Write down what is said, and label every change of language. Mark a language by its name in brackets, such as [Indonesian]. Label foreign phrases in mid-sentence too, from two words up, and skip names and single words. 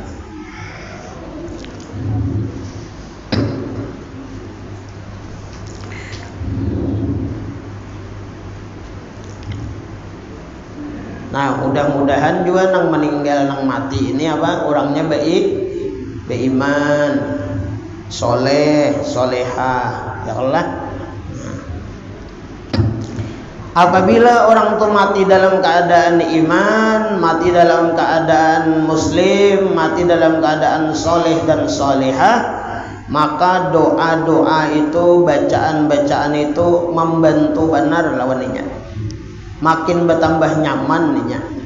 [Indonesian] Nah mudah-mudahan juga nang meninggal nang mati ini apa, orangnya baik, beriman, soleh, solehah, [Arabic] يا الله. [Indonesian] Apabila orang itu mati dalam keadaan iman, mati dalam keadaan muslim, mati dalam keadaan soleh dan solehah, maka doa-doa itu, bacaan-bacaan itu membantu benar lawannya, makin bertambah nyaman nih.